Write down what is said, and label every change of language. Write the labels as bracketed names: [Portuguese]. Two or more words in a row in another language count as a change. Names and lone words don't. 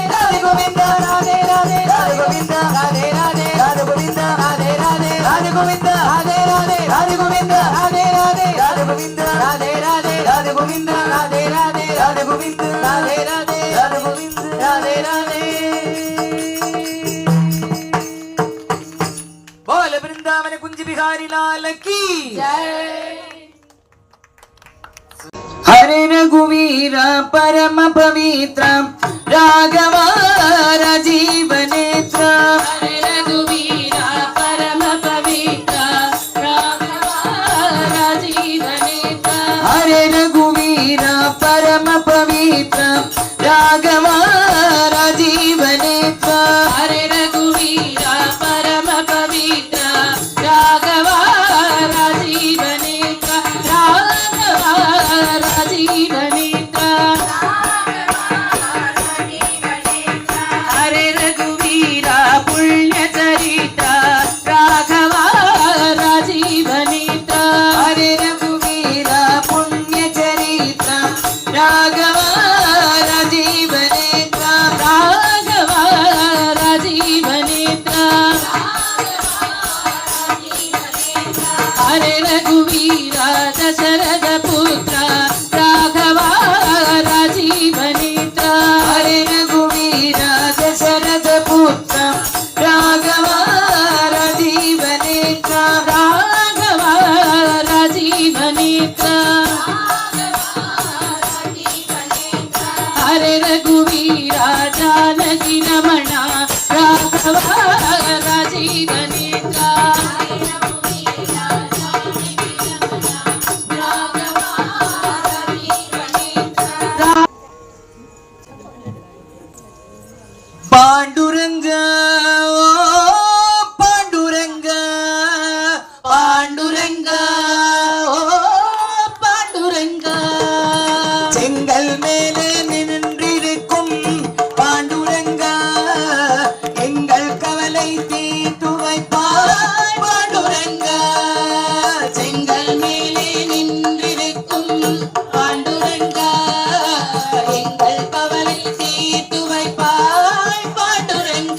[Tamil] ராதே கோவிந்த ராதே ராதே ராதே கோவிந்த ராதே ராதே ராதே கோவிந்த ராதே ராதே ராதே கோவிந்த ராதே ராதே ராதே கோவிந்த ராதே ராதே ராதே கோவிந்த ராதே ராதே ராதே கோவிந்த ராதே ராதே ராதே கோவிந்த ராதே ராதே ராதே கோவிந்த ராதே ராதே [Hindi] बोल वृंदावन कुंज बिहारी लाल की हरे रघुवीर परम पवित्र राघव राजीव नेत्र हरे रघुवीरा परम पवित्र राघव राजीव नेत्र हरे रघुवीर परम पवित्र राघव राजीव नेत्र हरे रघुवीरा परम पवित्र राघव राजीव नेत्र राघव राजीव नेत्र हरे रघुवीरा पुण्य चरित्र राघव राजीव नेत्र हरे रघुवीर पुण्य चरित्र राघव राजीव नेत्र राघव राजीव नेत्र हरे रघुवीरा दशरथ पुत्र राघव राजीव नेत्र हरे रघुवीर दशरथ पुत्र राघव राजीव नेत्र राघव राजीव नेत्र हरे रघुवीरा जानकी रमणा राघव राजीव नेत्र पांडुरंग ओ पांडुरंग पांडुरंग ओ पांडुरंग [Tamil] செங்கல் மேலே நின்றிருக்கும் பாண்டுரங்க எங்கள் கவலை தீர்த்து வைப்பாய் பாண்டுரங்க செங்கல் மேலே நின்றிருக்கும் பாண்டுரங்க எங்கள் கவலை தீர்த்து வைப்பாய் பாண்டுரங்க